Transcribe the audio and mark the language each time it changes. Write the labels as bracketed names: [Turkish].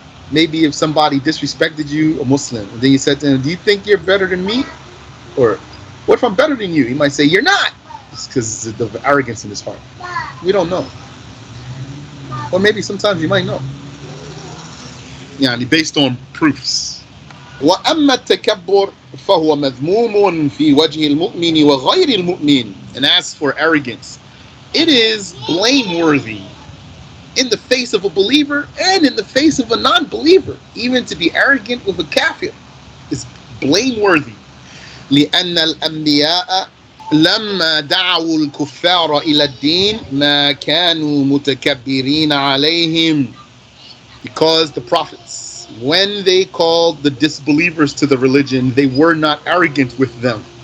[English] Maybe if somebody disrespected you, a Muslim, and then you said to him, "Do you think you're better than me?" Or, "What if I'm better than you?" He might say, "You're not." It's because of the arrogance in his heart. We don't know. Or maybe sometimes you might know. يعني based on proofs. [Arabic] وأما التكبر فهو مذموم في وجه المؤمن وغير المؤمن. [English] And as for arrogance, it is blameworthy in the face of a believer and in the face of a non-believer. Even to be arrogant with a kafir is blameworthy. [Arabic] لأن الأنبياء لما دعوا الكفار إلى الدين ما كانوا متكبرين عليهم. [English] Because the prophets, when they called the disbelievers to the religion, they were not arrogant with them.